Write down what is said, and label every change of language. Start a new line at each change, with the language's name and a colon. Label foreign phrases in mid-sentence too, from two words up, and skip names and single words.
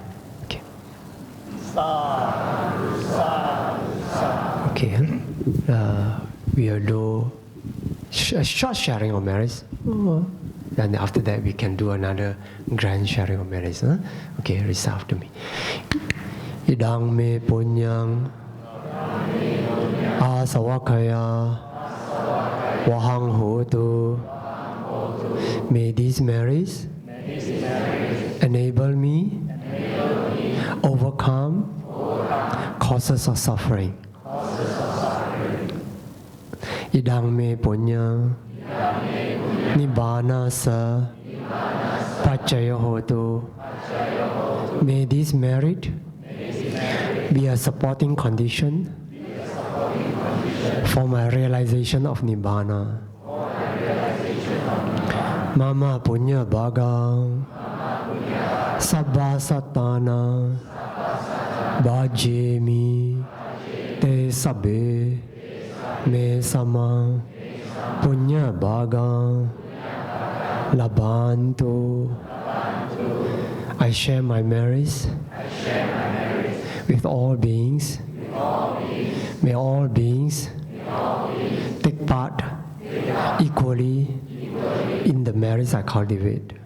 English: Okay. Okay, we will do a short sharing of merits. And after that, we can do another grand sharing of merits. Okay, recite after me.
Pali: Idang me punyang asawakaya wahang hotu.
English: May these merits enable me overcome causes of suffering.
Pali: Idang me punyang Nibbana sa Pacaya hotu.
English: May this merit be a supporting condition for my realization of Nibbana.
Pali: Mama punya bhagang Sabba satana Bhajemi Te sabbe Me sama Punya bhagang Labantu.
English: I share my merits with all beings. May all beings take part equally in the merits I cultivate.